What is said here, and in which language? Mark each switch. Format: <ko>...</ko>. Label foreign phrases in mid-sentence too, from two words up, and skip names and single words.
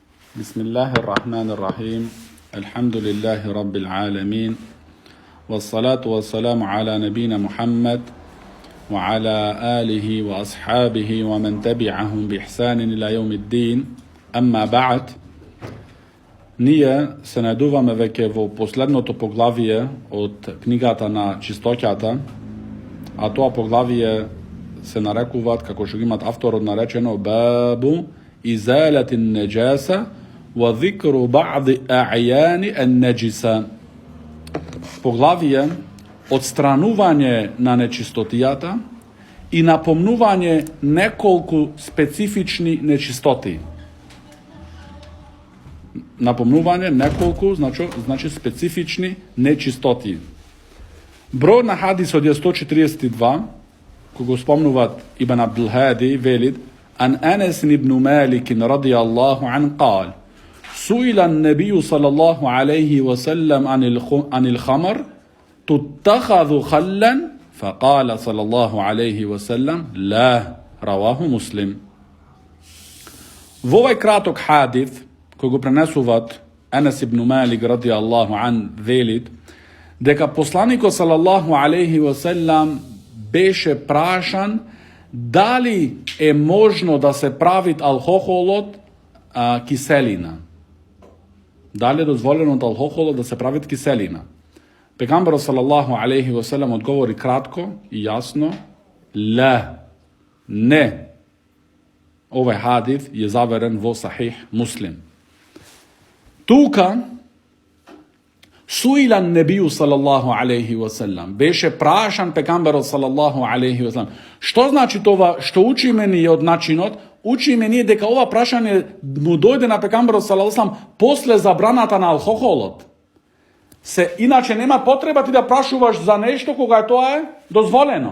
<ar>بسم الله الرحمن الرحيم الحمد لله رب العالمين والصلاة والسلام على نبينا محمد وعلى آله وأصحابه ومن تبعهم بإحسان إلى يوم الدين أما بعد.</ar> <mk>Ние се најдуваме веќе во последното поглавие од книгата на чистоќата, а тоа поглавие се нарекуваат, како што имат авторот наречено,</mk> <ar>باب إزالة النجاسة وذكر بعض أعيان النجاسة.</ar> <mk>Поглавие одстранување на нечистотијата и напомнување неколку специфични нечистоти. Напомнување неколку, значи специфични нечистоти. Број на хадисот е 142, кога спомнуваат Ибн Абдул Хади, велит:</mk> <ar>عن أنس بن مالك رضي الله عن قال: سئل النبي صلى الله عليه وسلم عن الخمر تتخذ خلا فقال صلى الله عليه وسلم لا. رواه مسلم.</ar> <mk>Во овој краток хадис кој го пренесуваат Анас ибн Малик</mk> <ar>رضي الله عن,</ar> <mk>велит дека посланикот</mk> <ar>صلى الله عليه وسلم</ar> <mk>беше прашан дали е можно да се прави алкохолот киселина. Дали е дозволено од алкохолот да се прави киселина? Пегамберот</mk> <ar>صلى الله عليه وسلم</ar> <mk>одговори кратко и јасно: ла, не. Овој хадис е заверен во Сахих Муслим. Тука</mk> <ar>سئل النبي صلى الله عليه وسلم,</ar> <mk>беше прашан пегамберот</mk> <ar>صلى الله عليه وسلم.</ar> <mk>Што значи това што учиме ние од начинот? Учиме ние дека ова прашање му дојде на пегамберот</mk> <ar>صلى الله عليه وسلم</ar> <mk>после забраната на алкохолот. Иначе нема потреба ти да прашуваш за нешто кога тоа е дозволено.</mk>